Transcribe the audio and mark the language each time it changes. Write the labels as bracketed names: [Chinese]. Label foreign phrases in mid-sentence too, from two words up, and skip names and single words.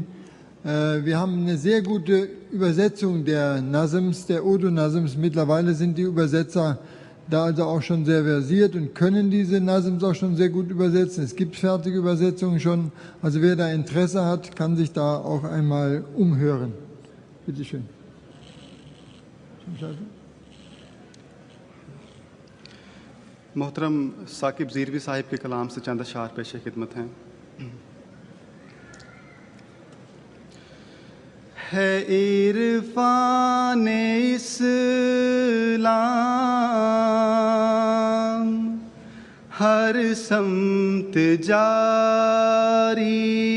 [German] Wir haben eine sehr gute Übersetzung der Nazms, der Urdu-Nazms. Mittlerweile sind die Übersetzer da also auch schon sehr versiert und können diese Nazms auch schon sehr gut übersetzen. Es gibt fertige Übersetzungen schon. Also wer da Interesse hat, kann sich da auch einmal umhören. Bitte schön. [Urdu] محترم ثاقب زیروی صاحب کے کلام سے چند اشعار پیش خدمت ہیں. ہے عرفان اسلام ہر سمت جاری،